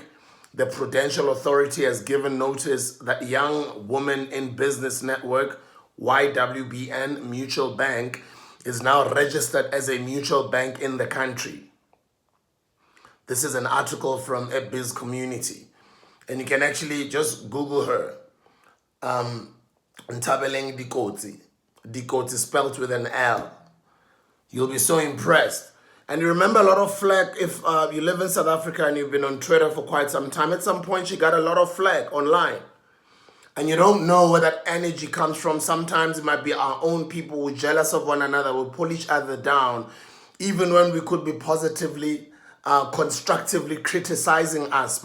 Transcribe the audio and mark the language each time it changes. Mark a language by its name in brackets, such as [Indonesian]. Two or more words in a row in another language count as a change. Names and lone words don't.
[English] The Prudential Authority has given notice that Young Women in Business Network, YWBN Mutual Bank, is now registered as a mutual bank in the country. This is an article from a biz community. And you can actually just Google her. Ntabeleng Dikoti. Dikoti spelled with an L. You'll be so impressed. And you remember a lot of flack if you live in South Africa and you've been on Twitter for quite some time. At some point, she got a lot of flack online. And you don't know where that energy comes from. Sometimes it might be our own people who are jealous of one another, will pull each other down, even when we could be positively, constructively criticizing us.